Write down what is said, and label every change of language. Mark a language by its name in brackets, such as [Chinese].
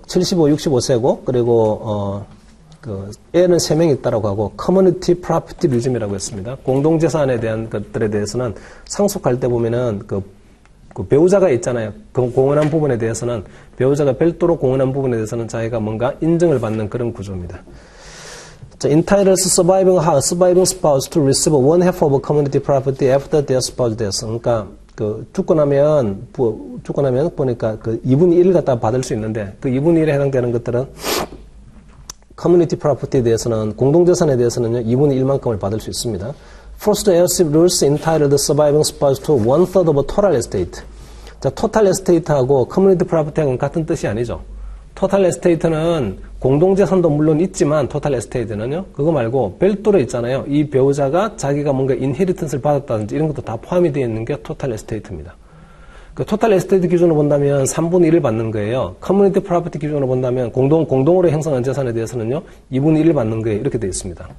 [Korean] 75, 65세고, 그리고, 애는 3명이 있다라고 하고, 커뮤니티 프로퍼티리즘이라고 했습니다. 공동재산에 대한 것들에 대해서는 상속할 때 보면은, 그 배우자가 있잖아요. 그 공헌한 부분에 대해서는, 배우자가 별도로 공헌한 부분에 대해서는 자기가 뭔가 인정을 받는 그런 구조입니다. [English] 자, entitles surviving spouse to receive one half of community property after their spouse death. [Korean] 그러니까, 죽고 나면 보니까 2분의 1을 갖다 받을 수 있는데, 그 2분의 1에 해당되는 것들은 커뮤니티 프로퍼티에 대해서는, 공동재산에 대해서는요, 2분의 1만큼을 받을 수 있습니다. [English] Forced heirship rules entitled the surviving spouse to 1/3 of total estate. [Korean] 자, total estate하고 커뮤니티 프로퍼티하고는 같은 뜻이 아니죠. 토탈 에스테이트는 공동재산도 물론 있지만, 토탈 에스테이트는요, 그거 말고 별도로 있잖아요. 이 배우자가 자기가 뭔가 인헤리턴스를 받았다든지 이런 것도 다 포함이 되어 있는 게 토탈 에스테이트입니다. 그 토탈 에스테이트 기준으로 본다면 3분의 1을 받는 거예요. 커뮤니티 프로퍼티 기준으로 본다면 공동으로 형성한 재산에 대해서는요, 2분의 1을 받는 거예요. 이렇게 되어 있습니다.